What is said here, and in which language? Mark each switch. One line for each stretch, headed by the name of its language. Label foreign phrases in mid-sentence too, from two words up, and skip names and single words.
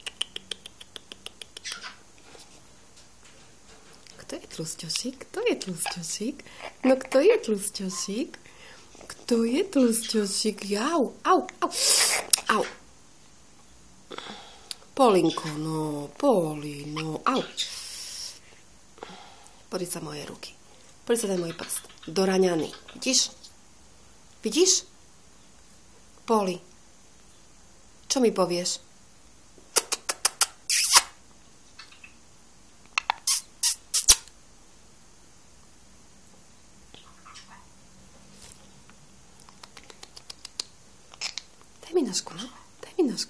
Slovak: Kto je tlusťošík? No, kto je tlusťošík? Au, au, au, au. Polinko, no, Poli, no, au. Pozri sa moje ruky. Pozri sa ten môj prst. Doraňaný. Vidíš? Poli, čo mi povieš? Daj mi nožku, no. Daj mi nožku.